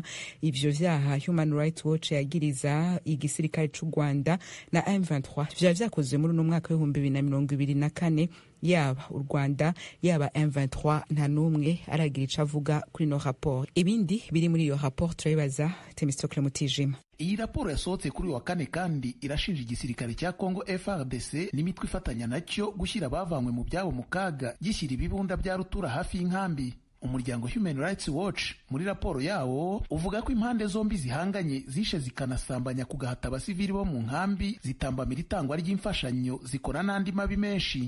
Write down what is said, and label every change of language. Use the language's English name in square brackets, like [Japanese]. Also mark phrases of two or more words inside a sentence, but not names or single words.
[Rundi] Ivyo vyaha Human Rights Watch yagiriza igisirikare c'u Rwanda na M23 vyakozwe muri uno mwaka wa 2024. Yaba u Rwanda yaba M23 nta numwe aragira ico avuga kuri no rapport. Ibindi biri muri iyo rapport turabibaza Temistocle Mutijima. [Kinyarwanda] Iyi raporo yasohotse kuri wa kane kandi irashinja igisirikare cya Kongo FARDC n'imitwe ifatanya nacyo gushyira abavanywe mu byabo mu kaga, gishyira ibibunda bya rutura hafi y'inkambi. Umuryango Human Rights Watch muri raporo yawo uvuga ko impande zombi zihanganye zishe zikanasambanya ku gahata abasivili bo mu nkambi, zitambamira itangwa ry'imfashanyo, zikora n'andi mabi menshi.